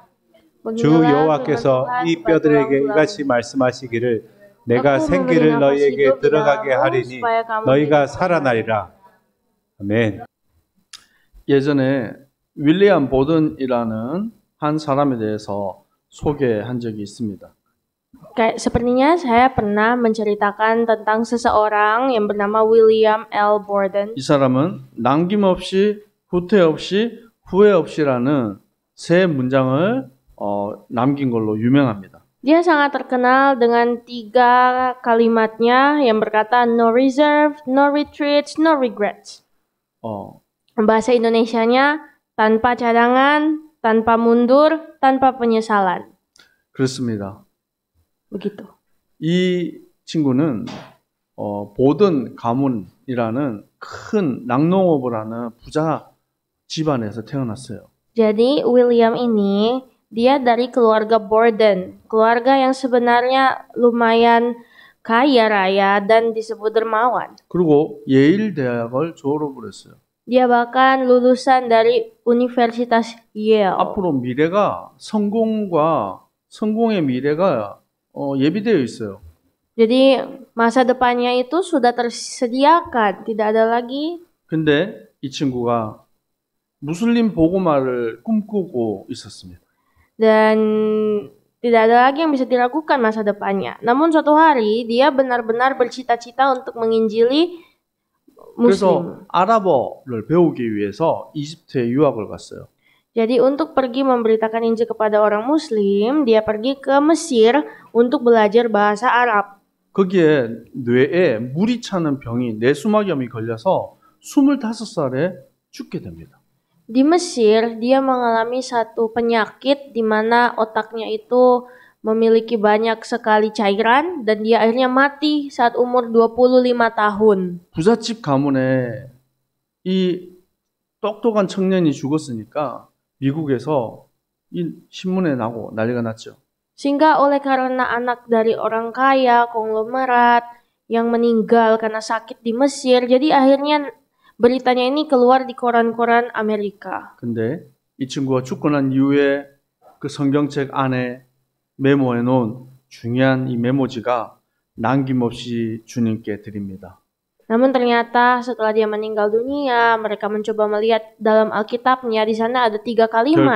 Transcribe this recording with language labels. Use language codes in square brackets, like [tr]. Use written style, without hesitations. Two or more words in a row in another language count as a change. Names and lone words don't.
[ko] 주 여호와께서 이 뼈들에게 이같이 말씀하시기를 내가 생기를 너희에게 들어가게 하리니 너희가 살아나리라. 아멘. 예전에 윌리엄 보든이라는 한 사람에 대해서 소개한 적이 있습니다. [id] Sepertinya saya pernah menceritakan tentang seseorang yang bernama William L. Borden. [ko] 이 사람은 남김없이 후퇴 없이 후회 없이라는 세 문장을 남긴 걸로 유명합니다. [id] Dia sangat terkenal dengan 3 kalimatnya yang berkata [en] no reserve, no retreats, no regrets. [id] Bahasa Indonesianya tanpa cadangan, tanpa mundur, tanpa penyesalan. [ko] 그렇습니다. [id] Begitu. [ko] 이 친구는 보든 가문이라는 큰 낙농업을 하는 부자 집안에서 태어났어요. [id] Jadi William ini dia dari keluarga Borden, keluarga yang sebenarnya lumayan kaya raya dan disebut dermawan. [ko] 그리고 예일 대학을 졸업을 했어요. [id] Dia bahkan lulusan dari Universitas Yale. [ko] 앞으로 미래가 성공의 미래가 예비되어 있어요. [id] Jadi masa depannya itu sudah tersediakan, tidak ada lagi. [ko] 근데 이 친구가 무슬림 복음화를 꿈꾸고 있었습니다. [id] Dan tidak ada lagi yang bisa dilakukan masa depannya. Namun suatu hari dia benar-benar bercita-cita untuk menginjili [ko] 그래서 [id] Muslim. [ko] 아랍어를 배우기 위해서 이집트에 유학을 갔어요. [id] Jadi untuk pergi memberitakan Injil kepada orang Muslim, dia pergi ke Mesir untuk belajar bahasa Arab. [ko] 거기에 뇌에 물이 차는 병이 뇌수막염이 걸려서 25살에 죽게 됩니다. [id] Di Mesir, dia mengalami satu penyakit di mana otaknya itu memiliki banyak sekali cairan dan dia akhirnya mati saat umur 25 tahun. [ko] 부잣집 가문에 이 똑똑한 청년이 죽었으니까 미국에서 이 신문에 나고 난리가 났죠. [id] Sehingga oleh karena anak dari orang kaya, konglomerat yang meninggal karena sakit di Mesir, jadi akhirnya beritanya ini keluar di koran-koran Amerika. [ko] 근데 이 친구가 죽고 난 이후에 그 성경책 안에 메모해 놓은 중요한 이 메모지가 남김없이 주님께 드립니다. [id] Namun ternyata setelah dia meninggal dunia, mereka mencoba melihat dalam Alkitabnya, di sana ada 3 kalimat.